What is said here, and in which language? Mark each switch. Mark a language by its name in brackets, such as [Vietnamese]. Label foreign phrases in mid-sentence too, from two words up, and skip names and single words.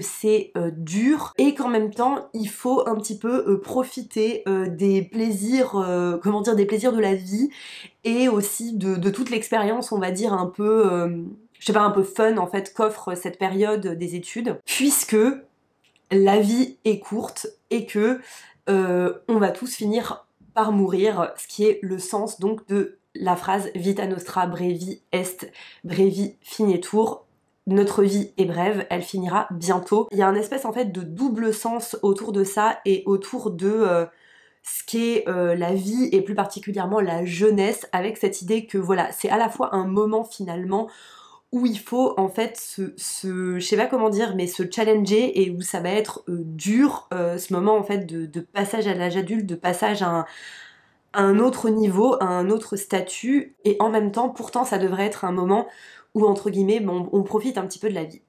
[French] c'est dur et qu'en même temps il faut un petit peu profiter des plaisirs, comment dire, des plaisirs de la vie et aussi de toute l'expérience, on va dire un peu, je sais pas, un peu fun en fait qu'offre cette période des études, puisque la vie est courte et que on va tous finir par mourir, ce qui est le sens donc de la phrase [Latin] Vita nostra brevi est, brevi finitur. [French] Notre vie est brève, elle finira bientôt. Il y a un espèce en fait de double sens autour de ça et autour de ce qu'est la vie et plus particulièrement la jeunesse, avec cette idée que voilà, c'est à la fois un moment finalement où il faut en fait je sais pas comment dire, mais se challenger et où ça va être dur, ce moment en fait de passage à l'âge adulte, de passage à un autre niveau, à un autre statut, et en même temps, pourtant, ça devrait être un moment où, entre guillemets, bon, on profite un petit peu de la vie.